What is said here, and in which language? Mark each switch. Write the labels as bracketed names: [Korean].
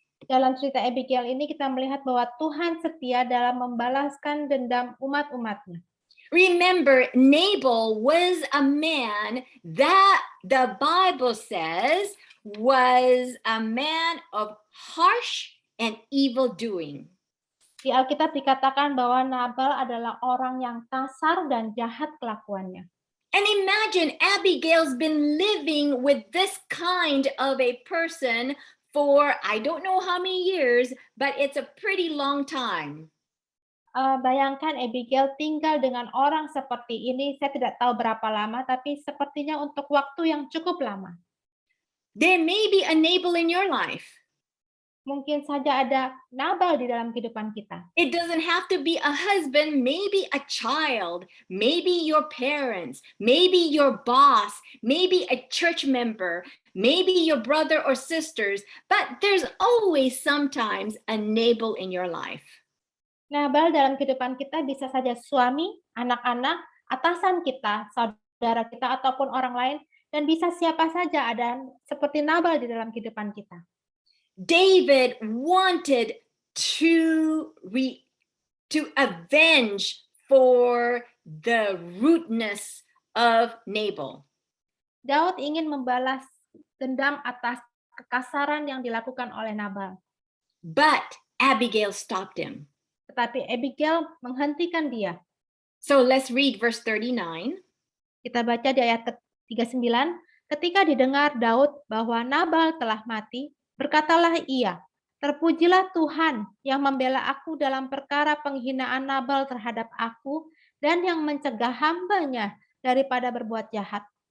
[Indonesian] Dalam cerita Abigail ini kita melihat bahwa Tuhan setia dalam membalaskan dendam umat-umatnya. [English] Remember, Nabal was a man that the Bible says was a man of harsh and evil doing. [Indonesian] Di Alkitab dikatakan bahwa Nabal adalah orang yang kasar dan jahat kelakuannya. [English] And imagine Abigail's been living with this kind of a person for I don't know how many years, but it's a pretty long time. [Indonesian] Bayangkan Abigail tinggal dengan orang seperti ini, saya tidak tahu berapa lama, tapi sepertinya untuk waktu yang cukup lama. [English] There may be a Nabal in your life. [Indonesian] Mungkin saja ada Nabal di dalam kehidupan kita. [English] It doesn't have to be a husband, maybe a child, maybe your parents, maybe your boss, maybe a church member, maybe your brother or sisters, but there's always sometimes a Nabal in your life. [Indonesian] Nabal dalam kehidupan kita bisa saja suami, anak-anak, atasan kita, saudara kita, ataupun orang lain, dan bisa siapa saja ada seperti Nabal di dalam kehidupan kita. [English] David wanted to avenge for the rudeness of Nabal. [Indonesian] Daud ingin membalas dendam atas kekasaran yang dilakukan oleh Nabal. [English] But Abigail stopped him. [Indonesian] Tetapi Abigail menghentikan dia. [English] So let's read verse 39. [Indonesian] Kita baca di ayat 39. Ketika didengar Daud bahwa Nabal telah mati, berkatalah ia, terpujilah Tuhan yang membela aku dalam perkara penghinaan Nabal terhadap aku dan yang mencegah hambanya daripada berbuat jahat.